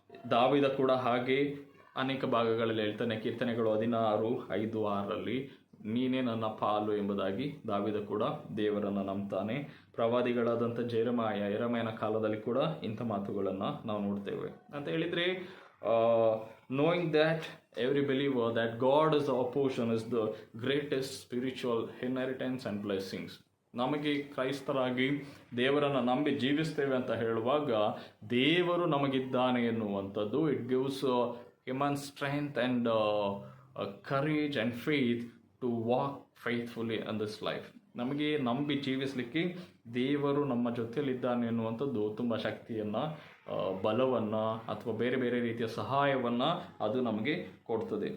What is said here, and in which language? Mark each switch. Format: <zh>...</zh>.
<kn>ದಾವೀದ ಕೂಡ ಹಾಗೆ ಅನೇಕ ಭಾಗಗಳಲ್ಲಿ ಹೇಳ್ತಾನೆ. ಕೀರ್ತನೆಗಳು 16:5-6 ನೀನೇ ನನ್ನ ಪಾಲು ಎಂಬುದಾಗಿ ದಾವೀದ ಕೂಡ ದೇವರನ್ನು ನಂಬ್ತಾನೆ. ಪ್ರವಾದಿಗಳಾದಂಥ ಯೆರೆಮಯನ ಕಾಲದಲ್ಲಿ ಕೂಡ ಇಂಥ ಮಾತುಗಳನ್ನು ನಾವು ನೋಡ್ತೇವೆ. ಅಂತ ಹೇಳಿದರೆ</kn> <en>knowing that every believer that God is our portion is the greatest spiritual inheritance and blessings.</en> <kn>ನಮಗೆ ಕ್ರೈಸ್ತರಾಗಿ ದೇವರನ್ನು ನಂಬಿ ಜೀವಿಸ್ತೇವೆ ಅಂತ ಹೇಳುವಾಗ ದೇವರು ನಮಗಿದ್ದಾನೆ ಎನ್ನುವಂಥದ್ದು</kn> <en>It gives human strength and courage and faith to walk faithfully in this life.</en> <kn>ನಮಗೆ ನಂಬಿ ಜೀವಿಸಲಿಕ್ಕೆ ದೇವರು ನಮ್ಮ ಜೊತೆಯಲ್ಲಿದ್ದಾನೆ ಎನ್ನುವಂಥದ್ದು ತುಂಬ ಶಕ್ತಿಯನ್ನು, ಬಲವನ್ನು ಅಥವಾ ಬೇರೆ ಬೇರೆ ರೀತಿಯ ಸಹಾಯವನ್ನು ಅದು ನಮಗೆ ಕೊಡ್ತದೆ.</kn>